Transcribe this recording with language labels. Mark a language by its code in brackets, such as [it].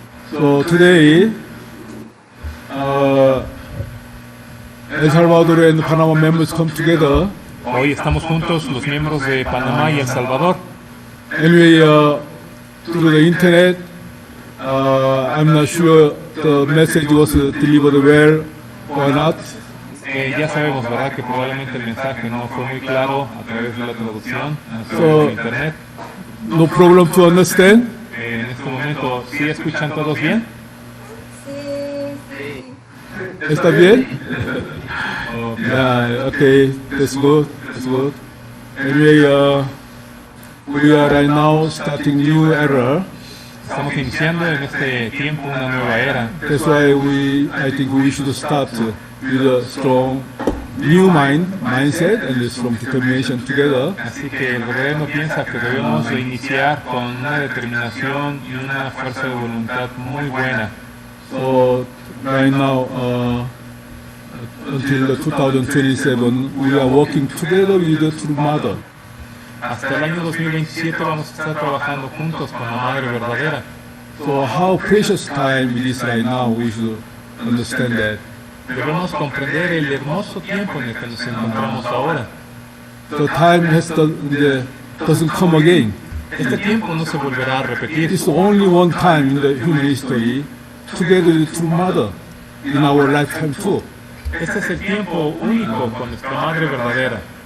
[en] So today, El Salvador and Panama members come together. [es] Hoy estamos juntos los miembros de Panamá y El Salvador. [en] Anyway, through the internet, I'm not sure the message was delivered well or not. [es] Ya sabemos, ¿verdad?, que probablemente el mensaje no fue muy claro a través de la traducción a través [en] So, [es] de internet. [en] no problem to understand. [es] En este momento, ¿sí escuchan todos bien? Sí. ¿Está bien? [en] Yeah, okay, that's good, that's good. Anyway, we are right now starting new era. [es] Estamos iniciando en este tiempo una nueva era. [en] That's why I think we should start with a strong new mindset and a strong determination together. [es] Así que el gobierno piensa que debemos de iniciar con una determinación y una fuerza de voluntad muy buena. [en] So right now, until 2027, we are working together with the True Mother. [es] Hasta el año 2027 vamos a estar trabajando juntos con la Madre Verdadera. [en] So how precious time it is right now, we should understand that. [es] Debemos comprender el hermoso tiempo en el que nos encontramos ahora. [en] The time doesn't come again. [es] Este tiempo no se volverá a repetir. [en] It's only one time in the human history, together with True Mother, in our lifetime too. [es] Este es el tiempo único con nuestra Madre Verdadera.